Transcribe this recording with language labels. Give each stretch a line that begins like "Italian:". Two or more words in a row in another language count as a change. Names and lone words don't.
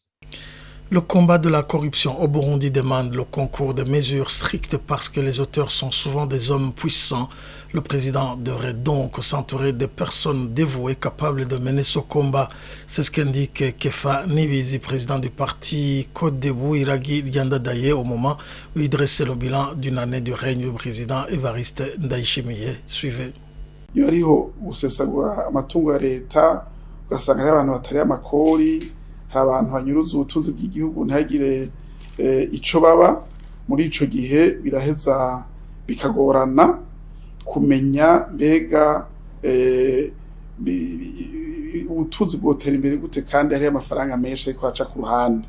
French: Le combat de la corruption au Burundi demande le concours de mesures strictes parce que les auteurs sont souvent des hommes puissants. Le président devrait donc s'entourer de personnes dévouées capables de mener ce combat. C'est ce qu'indique Kefa Nibizi, président du parti Côte Debout Iragi Diandadaye, au moment où il dressait le bilan d'une année du règne du président Evariste Ndayishimiye. Suivez.
Rundi: Iyo hariho gusesagura amatungo ya leta ugasanga ari abantu batari amakori, hari abantu banyuruza ubutunzi bw'igihugu ntihagire ico baba, muri ico gihe biraheza bikagorana kumenya mbega ubutunzi bwotera imbere gute kandi hari amafaranga menshi ariko aca ku ruhande.